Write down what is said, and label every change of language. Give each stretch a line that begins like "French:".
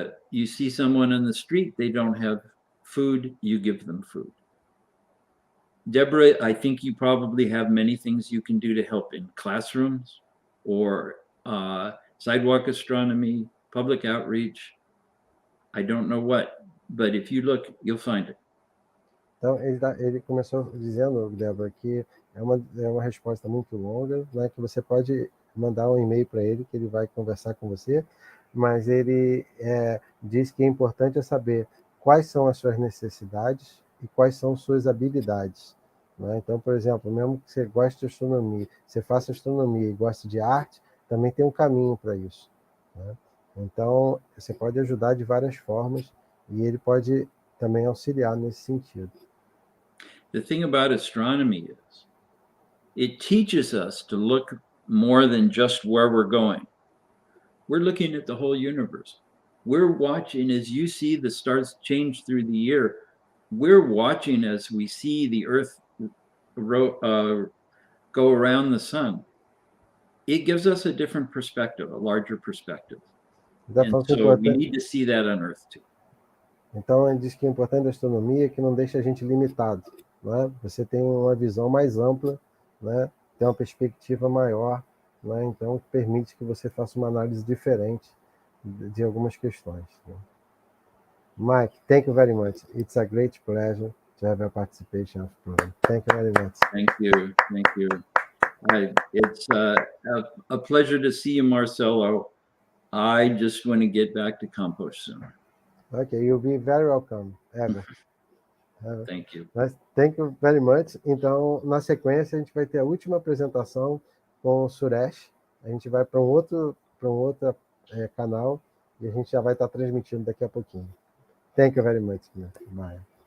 English: You see someone on the street, they don't have food, you give them food. Deborah, I think you probably have many things you can do to help in classrooms or sidewalk astronomy, public outreach. I don't know what, but if you look, you'll find it.
Portuguese: Então, ele começou dizendo, Débora, que é uma resposta muito longa, né, que você pode mandar um e-mail para ele, que ele vai conversar com você, mas ele diz que é importante saber quais são as suas necessidades e quais são suas habilidades. né? Então, por exemplo, mesmo que você goste de astronomia, você faça astronomia e goste de arte, também tem um caminho para isso, né? Então, você pode ajudar de várias formas e ele pode também auxiliar nesse sentido.
English: The thing about astronomy is it teaches us to look more than just where we're going. We're looking at the whole universe. We're watching as you see the stars change through the year. We're watching as we see the Earth go around the sun. It gives us a different perspective, a larger perspective. And so we need to see that on Earth too.
Portuguese: Então, ele diz que o importante da astronomia é que não deixa a gente limitado, né? Você tem uma visão mais ampla, né? Tem uma perspectiva maior, né? Então, permite que você faça uma análise diferente de algumas questões, né?
English: Mike, thank you very much. It's a great pleasure to have your participation of the program. Thank you very much. Thank you. Thank you. It's a pleasure to see you, Marcelo. I just want to get back to compost soon. Okay, you'll be very welcome, ever. Thank you. Thank you very much.
Portuguese: Então, na sequência, a gente vai ter a última apresentação com o Suresh. A gente vai para um outro canal e a gente já vai estar transmitindo daqui a pouquinho.
English: Thank you very much,
Portuguese: Maya.